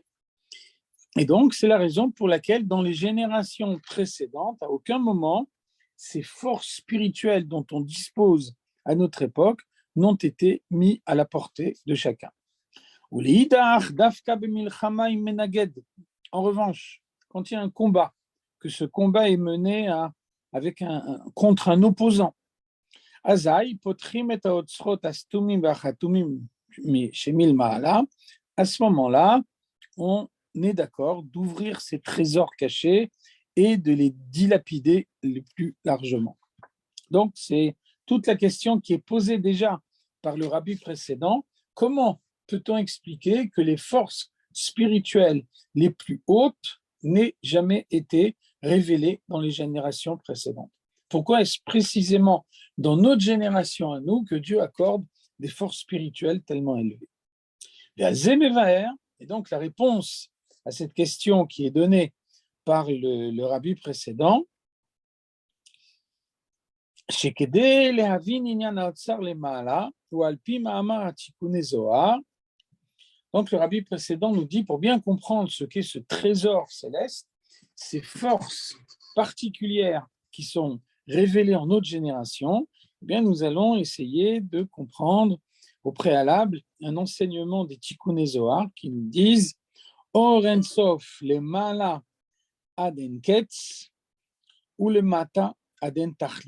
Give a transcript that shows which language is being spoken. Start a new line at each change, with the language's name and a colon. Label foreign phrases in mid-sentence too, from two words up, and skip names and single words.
French: Et donc, c'est la raison pour laquelle, dans les générations précédentes, à aucun moment, ces forces spirituelles dont on dispose à notre époque n'ont été mis à la portée de chacun. En revanche, quand il y a un combat, que ce combat est mené contre un opposant,
Hebrew: אזי פותחים את האוצרות הסתומים והחתומים שלמעלה.
French: À ce moment-là, on est d'accord d'ouvrir ces trésors cachés et de les dilapider le plus largement. Donc, c'est toute la question qui est posée déjà par le rabbi précédent. Comment peut-on expliquer que les forces spirituelles les plus hautes n'aient jamais été révélées dans les générations précédentes? Pourquoi est-ce précisément dans notre génération à nous que Dieu accorde des forces spirituelles tellement élevées? Et donc la réponse à cette question qui est donnée par le rabbi précédent,
Hebrew: שכדי להבין עניין האוצר למעלה, הוא על פי מאמר התיקוני זוהר.
French: Donc le rabbi précédent nous dit, pour bien comprendre ce qu'est ce trésor céleste, ces forces particulières qui sont révélées en notre génération, eh bien nous allons essayer de comprendre au préalable un enseignement des Tikkuné Zohar qui nous disent
Hebrew: אור אין סוף למעלה עד אין קץ ולמטה עד אין תכלית.